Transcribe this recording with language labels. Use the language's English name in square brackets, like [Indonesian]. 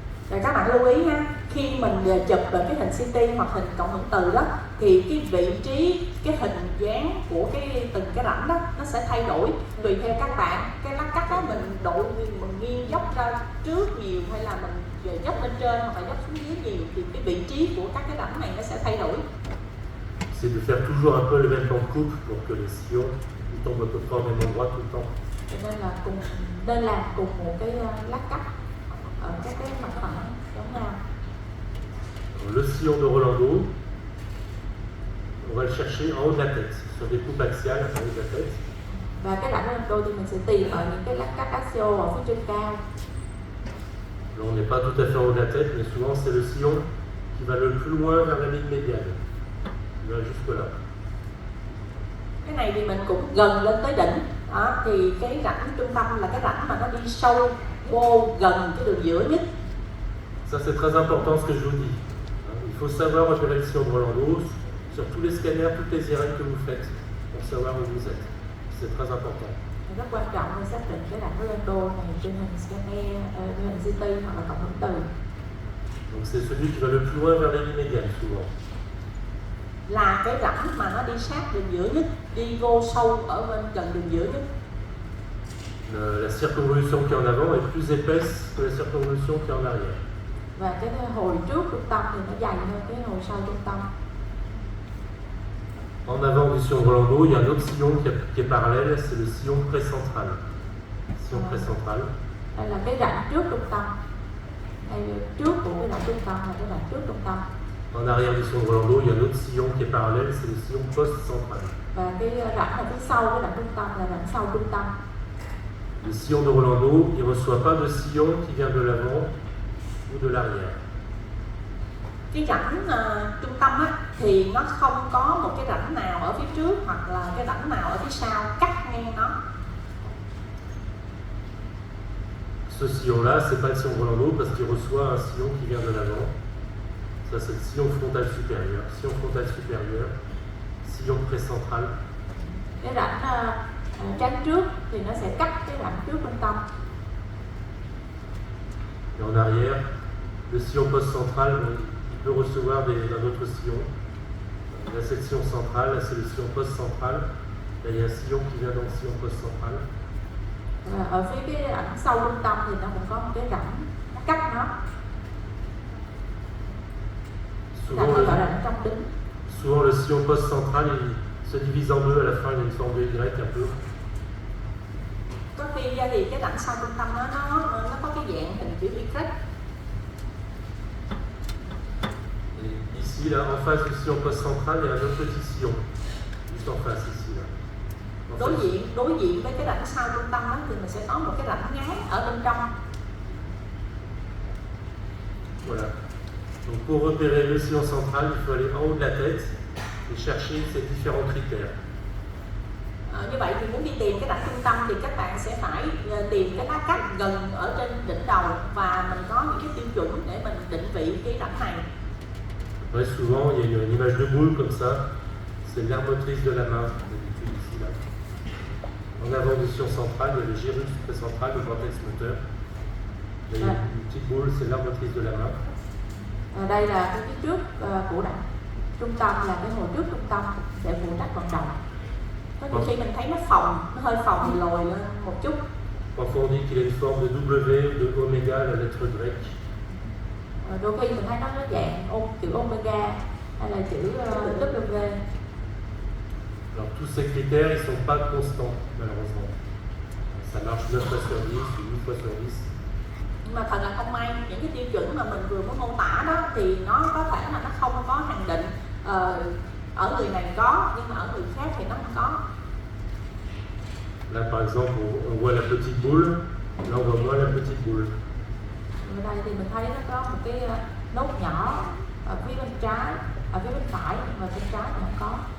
[Vietnamese] Rồi các bạn lưu ý ha, khi mình chụp về cái hình CT hoặc hình cộng hưởng từ đó, thì cái vị trí, cái hình dáng của từng cái rãnh đó nó sẽ thay đổi tùy theo các bạn. Cái lát cắt đó mình nghiêng dốc ra trước nhiều hay là mình dốc lên trên hoặc là dốc xuống dưới nhiều, thì cái vị trí của các cái rãnh này nó sẽ thay đổi. [French] C'est de faire toujours un peu le même plan de coupe pour que les sillons tombent à peu près au même endroit tout le temps. [Vietnamese] Cho nên là nên làm cùng một cái lát cắt ở các cái mặt phẳng giống nhau. [French] Le sillon de Rolando, on va le chercher en haut de la tête, sur des coupes axiales en haut de la tête. [Vietnamese] Và cái rãnh Rolando thì mình sẽ tìm ở những cái lát cắt axial ở phía trên cao. [French] Là, on n'est pas tout à fait en haut de la tête, mais souvent c'est le sillon qui va le plus loin vers la ligne médiane. Il va jusque là. [Vietnamese] Cái này thì mình cũng gần lên tới đỉnh. Đó, thì cái rãnh trung tâm là cái rãnh mà nó đi sâu vô gần cái đường giữa nhất. [French] Ça c'est très important ce que je vous dis. Il faut savoir repérer le sillon de Rolando sur tous les scanners, toutes les IRM que vous faites, pour savoir où vous êtes. C'est très important. [Vietnamese] Rất quan trọng để xác định cái rãnh Rolando này trên hình scanner, trên hình CT hoặc là cộng hưởng từ. [French] Donc c'est celui qui va le plus loin vers la ligne médiane souvent. [Vietnamese] Là cái rãnh mà nó đi sát đường giữa nhất, đi vô sâu ở bên gần đường giữa nhất. [French] La circonvolution qui est en avant est plus épaisse que la circonvolution qui est en arrière. [Vietnamese] Và cái hồi trước trung tâm thì nó dày hơn cái hồi sau trung tâm. [French] En avant du sillon de Rolando, il y a un autre sillon qui est parallèle, c'est le sillon précentral. Sillon précentral. [Vietnamese] Đây là cái rãnh trước trung tâm. Đây trước của cái rãnh trung tâm là cái rãnh trước trung tâm. [French] En arrière du sillon de Rolando, il y a un autre sillon qui est parallèle, c'est le sillon post-central. [Vietnamese] Và cái rãnh ở phía sau cái rãnh trung tâm là rãnh sau trung tâm. [French] Le sillon de Rolando, il ne reçoit pas de sillon qui vient de l'avant ou de l'arrière. [Vietnamese] Cái rãnh trung tâm á, thì nó không có một cái rãnh nào ở phía trước hoặc là cái rãnh nào ở phía sau cắt ngang nó. [French] Ce sillon-là, c'est pas le sillon de Rolando parce qu'il reçoit un sillon qui vient de l'avant. Ça, c'est le sillon frontal supérieur. Sillon frontal supérieur, sillon précentral. [Vietnamese] Cái rãnh trán trước thì nó sẽ cắt cái rãnh trước trung tâm. [French] Et en arrière, le sillon post-central, il peut recevoir un autre sillon. La section centrale, là, c'est le sillon post-central. Là, il y a un sillon qui vient dans le sillon post-central. [Vietnamese] Ở phía cái rãnh sau trung tâm thì nó cũng có một cái rãnh cắt nó. [French] Souvent le sillon post-central il se divise en deux, à la fin il y a une forme de Y un peu. [Vietnamese] Có khi thì cái rãnh sau trung tâm nó có cái dạng hình chữ Y. [French] Et ici là en face du sillon post-central il y a un autre petit sillon, juste en face ici là. [Vietnamese] Đối diện với cái rãnh sau trung tâm đó, thì mình sẽ có một cái rãnh ngắn ở bên trong. [French] Voilà. Donc pour repérer le sillon central, il faut aller en haut de la tête et chercher ces différents critères. [Vietnamese] Như vậy thì muốn đi tìm cái rãnh trung tâm thì các bạn sẽ phải tìm cái lá cắt gần ở trên đỉnh đầu và mình có những cái tiêu chuẩn để mình định vị cái rãnh này. [French] Ouais, souvent il y a une image de boule comme ça, c'est l'aire motrice de la main, d'habitude ici là. En avant du sillon central, il y a le gyrus précentral, le cortex moteur. Là, il y a une petite boule, c'est l'aire motrice de la main. [Vietnamese] Đây là cái phía trước của rãnh trung tâm, là cái hồi trước trung tâm để phụ trách vận động. Có nhiều khi mình thấy nó hơi phồng thì lồi lên một chút. [French] Parfois on dit qu'il a une forme de W, de oméga, la lettre grecque. [Vietnamese] Đôi khi mình thấy nó dạng chữ omega hay là chữ W. [French] Alors tous ces critères, ils ne sont pas constants, malheureusement. Ça marche 9 fois sur 10 ou 8 fois sur 10. [Vietnamese] Nhưng mà thật là không may, những cái tiêu chuẩn mà mình vừa mới mô tả đó thì nó có thể là nó không có hạn định ở người này có, nhưng mà ở người khác thì nó không có. [French] Là par exemple on voit la petite boule, là on voit moins la petite boule. [Vietnamese] Ở đây thì mình thấy nó có một cái nốt nhỏ ở phía bên trái, ở phía bên phải, và bên trái thì không có.